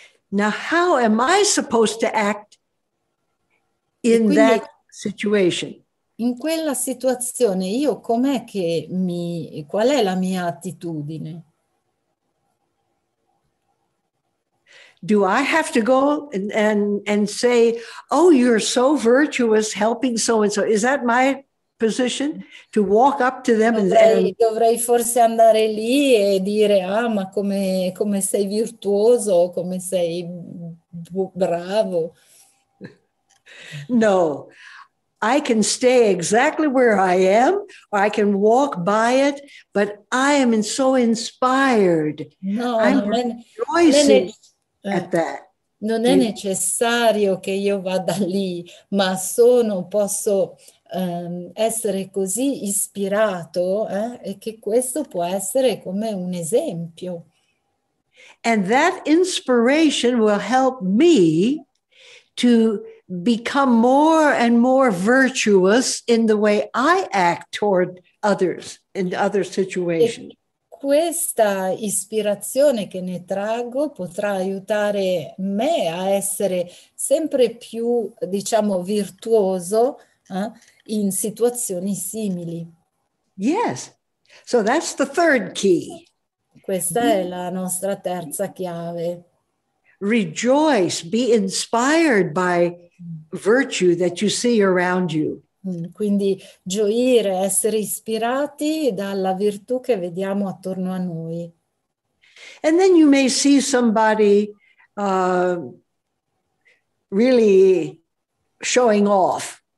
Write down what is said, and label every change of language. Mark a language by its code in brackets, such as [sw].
[en] Now, how am I supposed to act in that situation? [it] In quella situazione io qual è la mia attitudine? [en] Do I have to go and say, oh, you're so virtuous helping so-and-so? Is that my position to walk up to them [it] dovrei forse andare lì e dire, ah, ma come sei virtuoso, come sei bravo. [en] No, I can stay exactly where I am, or I can walk by it, but I am so inspired. No, I'm rejoicing at that. [it] Non è necessario che io vada lì, ma posso essere così ispirato e che questo può essere come un esempio. [en] And that inspiration will help me to become more and more virtuous in the way I act toward others in other situations. [it] E questa ispirazione che ne traggo potrà aiutare me a essere sempre più, diciamo, virtuoso in situazioni simili. [en] Yes. So that's the third key. [it] Questa è la nostra terza chiave. [en] Rejoice, be inspired by virtue that you see around you. [it] Quindi gioire, essere ispirati dalla virtù che vediamo attorno a noi. [en] And then you may see somebody really showing off.